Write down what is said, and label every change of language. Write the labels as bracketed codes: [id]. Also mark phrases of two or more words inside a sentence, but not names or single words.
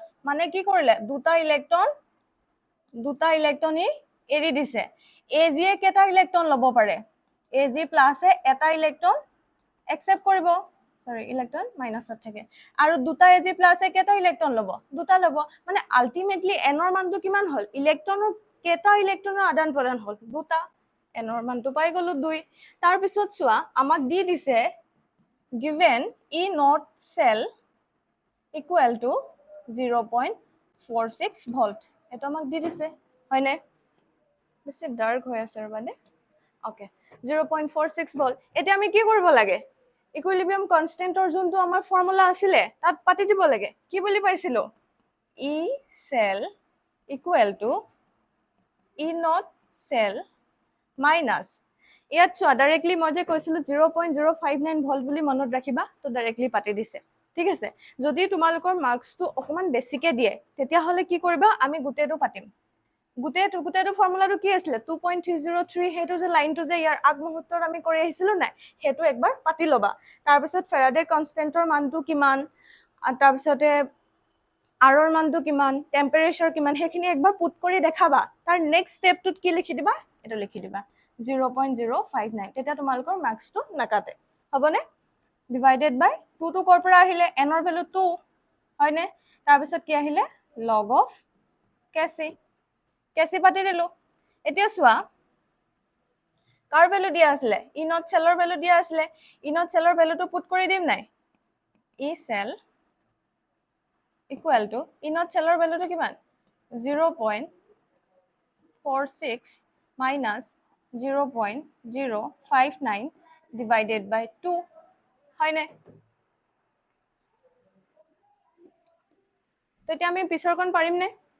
[as] মানে কি কৰিলে দুটা ইলেক্ট্ৰন এৰি দিছে Ag এ কেটা ইলেক্ট্ৰন লব পাৰে Ag প্লাস এ এটা ইলেক্ট্ৰন একসেপ্ট কৰিব সৰি ইলেক্ট্ৰন মাইনাসত থাকে আৰু দুটা Ag প্লাস এ কেটা ইলেক্ট্ৰন লব দুটা লব মানে আলটিমেটলি n ৰ মানটো কিমান হল ইলেক্ট্ৰনৰ কেটা ইলেক্ট্ৰনৰ আদান প্ৰদান হল দুটা n ৰ মানটো পাই গলো 2 তাৰ পিছত চোৱা আমাক দি দিছে [en] given E naught cell equal to [as] 0.46 ভোল্ট এটা আমাক দি দিছে হয় নাই বেছি ডার্ক হৈ আছে মানে ওকে 0.46 ভোল্ট এটা আমি কি কৰিব লাগে [en] equilibrium constant [as] যোনটো আমাৰ ফৰ্মুলা আছিল তাত পাতি দিব লাগে কি বুলি পাইছিলো E [en] cell equal to E naught cell minus [as] ইয়াত চোৱা ডাইৰেক্টলি মই যে কৈছিলো 0.059 ভোল্ট বুলি মনত ৰাখিবা তো ডাইৰেক্টলি পাতি দিছে ঠিক আছে যদি তোমালোকৰ মাৰ্কসটো অকমান বেছিকে দিয়ে তেতিয়া হলে কি কৰিবা আমি গুটেটো পাতিম গুটেটো ফৰ্মুলাটো কি আছিল 2.303 হেটো যে লাইনটো যে ইয়াৰ আগমুহূৰ্তত আমি কৰি আহিছিলো নাই হেটো একবাৰ পাতি লবা তাৰ পিছত ফেৰাডে কনস্ট্যান্টৰ মানটো কিমান তাৰ পিছতে আৰৰ মানটো কিমান টেম্পাৰেচাৰ কিমান হেখিনি একবাৰ পুট কৰি দেখাবা তাৰ [en] next step [as] কি লিখি দিবা এটা লিখি দিবা 0.059 তেতিয়া তোমালোকৰ মাৰ্কসটো নাকাটে হবনে [en] divided by 2 [as] টো কৰ পৰা আহিলে n ৰ ভ্যালু 2 হয়নে তাৰ পিছত কি আহিলে [en] log of [as] Kc পাতি দিলো এতিয়া চোৱা কাৰ ভ্যালু দিয়া আছিল [en] E naught cell value [as] দিয়া আছিল [en] E naught cell value [as] পুট কৰি দিম নাই [en] E cell equal to E naught cell value [as] কিমান [en] 0.46 minus 0.059 divided by 2 [as] হয় নে তো এতিয়া আমি পিছৰ কোন পাৰিম নে